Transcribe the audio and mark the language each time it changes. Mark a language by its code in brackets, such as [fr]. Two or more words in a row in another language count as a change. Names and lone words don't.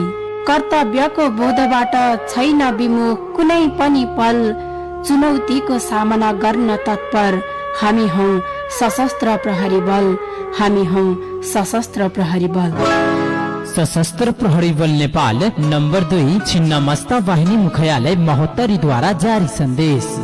[ne] कर्तव्यको बोधबाट छैन विमुख कुनै पनि पल, चुनौतीको सामना गर्न तत्पर हामी हौं सशस्त्र प्रहरी बल, हामी हौं सशस्त्र प्रहरी बल। सशस्त्र प्रहरी बल नेपाल नंबर 2 छिन्नमस्ता वाहिनी मुख्यालय महोत्तरी द्वारा जारी संदेश।